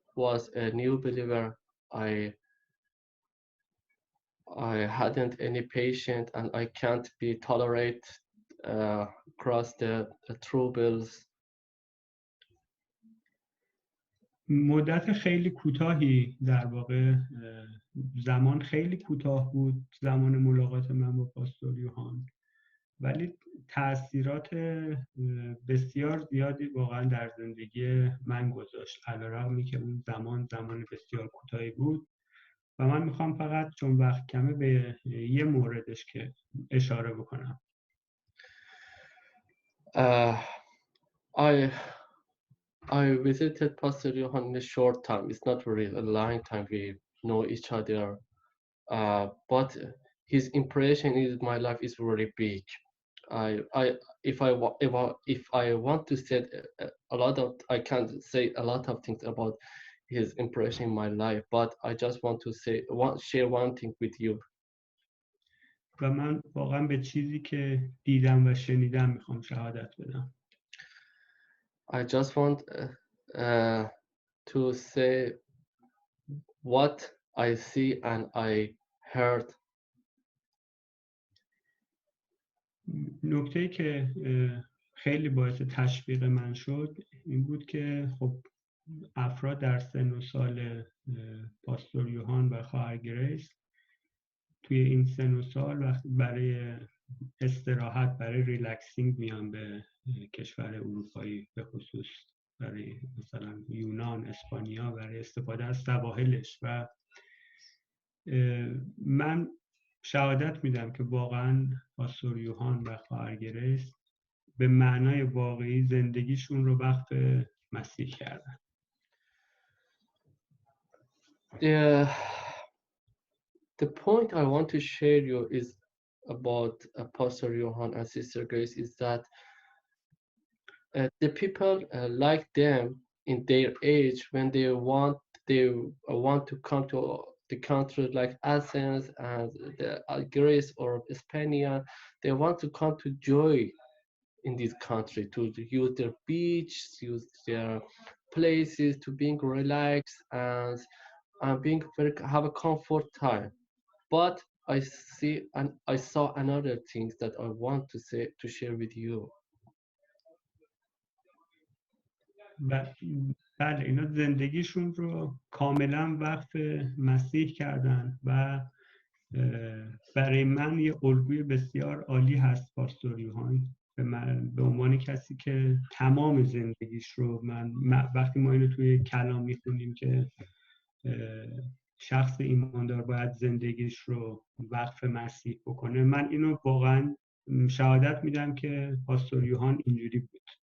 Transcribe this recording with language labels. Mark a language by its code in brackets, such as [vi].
[en] was a new believer, I hadn't any patience, and I can't be tolerate across the troubles. [fa] مدت خیلی کوتاهی در واقع زمان خیلی کوتاه بود زمان ملاقات من با پاستور یوهان، ولی تاثیرات بسیار زیادی واقعا در زندگی من گذاشت، علیرغمی که اون زمان بسیار کوتاهی بود. و من میخوام فقط چون وقت کمه به یه موردش که اشاره بکنم. [en] I visited Pastor Johan in a short time. It's not really a long time we know each other, but his impression in my life is very big. If I want to say a lot of, I can't say a lot of things about his impression in my life, but I just want to share one thing with you. [fa] و من واقعا به چیزی که دیدم و شنیدم میخوام شهادت بدم. [en] I just want to say what I see and I heard. [fa] نکته‌ای که خیلی باعث تشویق من شد این بود که خب افراد در سن و سال پاستور یوهان و خواهر گریس توی این سن و سال وقتی برای استراحت، برای ریلکسینگ میان به کشور اروپایی، به خصوص برای مثلا یونان، اسپانیا، برای استفاده از سواحلش. و من شهادت میدم که واقعا پاستور یوهان و خواهر گریس به معنای واقعی زندگیشون رو وقف مسیح کردن. [en] The point I want to share you is about Pastor Johan and Sister Grace is that the people like them in their age when they want to come to the country like Athens and Greece or Spain. They want to come to joy in this country, to use their beach, use their places, to being relaxed and have a comfort time. But I saw another things that I want to share with you. [fa] بله، اینا زندگیشون رو کاملا وقف مسیح کردن و برای من یه الگوی بسیار عالی هست پاستور یوهان به عنوان کسی که تمام زندگیش رو وقتی ما اینو توی کلام میخونیم که شخص ایماندار باید زندگیش رو وقف مسیح بکنه، من اینو واقعا شهادت میدم که پاستور یوهان اینجوری بود.